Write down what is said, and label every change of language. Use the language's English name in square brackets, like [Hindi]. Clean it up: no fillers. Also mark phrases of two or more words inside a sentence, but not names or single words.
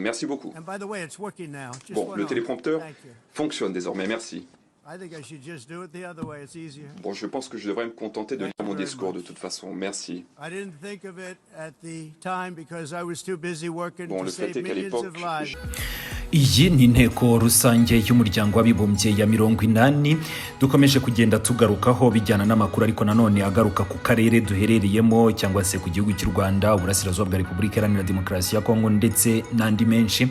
[French] Merci beaucoup. Bon, le téléprompteur fonctionne désormais. Merci. Bon, je pense que je devrais me contenter de lire mon discours de toute façon. Merci. Bon, le fait est qu'à l'époque... [Kinyarwanda] Iyi ni inteko rusange y'umuryango w'abibumbye ya 80 dukomeje kugenda tugarukaho bijyana n'amakuru ariko nanone agaruka ku karere duherereyemo cyangwa se ku gihugu cy'u Rwanda, uburasirazuba bwa Repubulika Iharanira Demokarasi ya Kongo ndetse n'andi menshi.